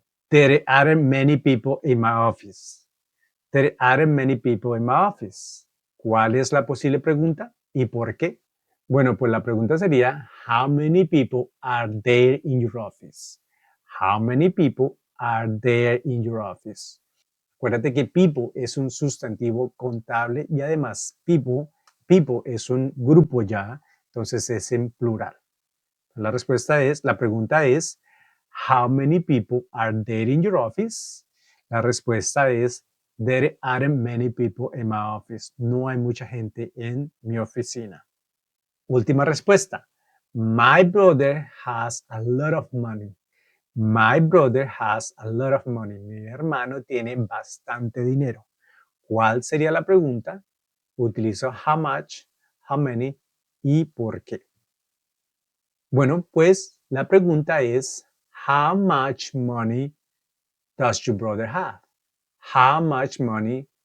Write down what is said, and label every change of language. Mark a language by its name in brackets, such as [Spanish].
[English] There aren't many people in my office. There aren't many people in my office. [Spanish] ¿Cuál es la posible pregunta y por qué? Bueno, pues la pregunta sería, [English] how many people are there in your office? How many people are there in your office? [Spanish] Acuérdate que people es un sustantivo contable y además people es un grupo ya, entonces es en plural. La pregunta es, [English] how many people are there in your office? [Spanish] La respuesta es, [English] there aren't many people in my office. [Spanish] No hay mucha gente en mi oficina. Última respuesta. [English] My brother has a lot of money. My brother has a lot of money. [Spanish] Mi hermano tiene bastante dinero. ¿Cuál sería la pregunta? Utilizo [English] how much, how many [Spanish] y por qué. Bueno, pues la pregunta es, [English] how much money does your brother have? How much money